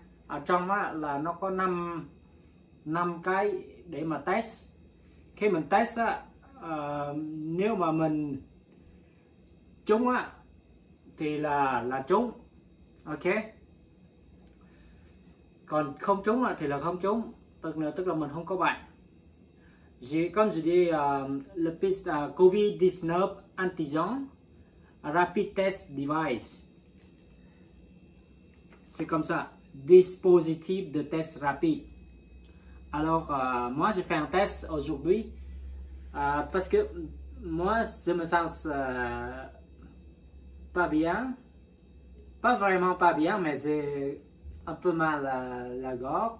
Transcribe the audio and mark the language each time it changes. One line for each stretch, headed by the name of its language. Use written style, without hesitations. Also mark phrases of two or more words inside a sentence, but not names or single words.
Vietnamese: Ở trong là nó có 5 cái để mà test. Khi mình test nếu mà mình trúng thì là trúng, ok. Còn không trúng thì là không trúng, tức là mình không có bệnh.
French: Comme je dis, le test COVID-19
English: antigen rapid test device,
French: c'est comme ça, dispositif de test rapide. Alors, moi, j'ai fait un test aujourd'hui parce que moi, je me sens pas bien. Pas vraiment pas bien, mais j'ai un peu mal à la gorge.